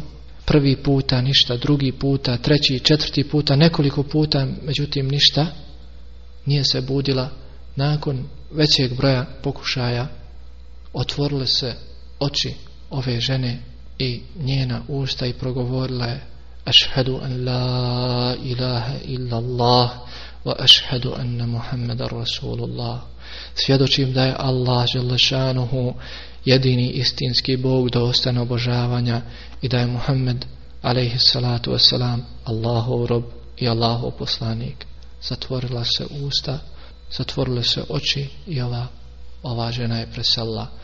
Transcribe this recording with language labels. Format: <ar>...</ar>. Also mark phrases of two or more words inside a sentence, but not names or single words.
<bs>Prvi puta ništa, drugi puta, treći, četvrti puta, nekoliko puta, međutim ništa. Nije se budila. Nakon većeg broja pokušaja otvorile se oči ove žene i njena usta i progovorila je:</bs> <ar>أشهد أن لا إله إلا الله وأشهد أن محمدا رسول الله.</ar> <bs>Svjedočim da je Allah</bs> <ar>جل شأنه</ar> <bs>jedini istinski Bog dostojan obožavanja i da je Muhammed</bs> <ar>عليه الصلاة والسلام</ar> <bs>Allahov rob i Allahov poslanik. Zatvorila se usta, zatvorile se oči i ova žena je preselila.</bs>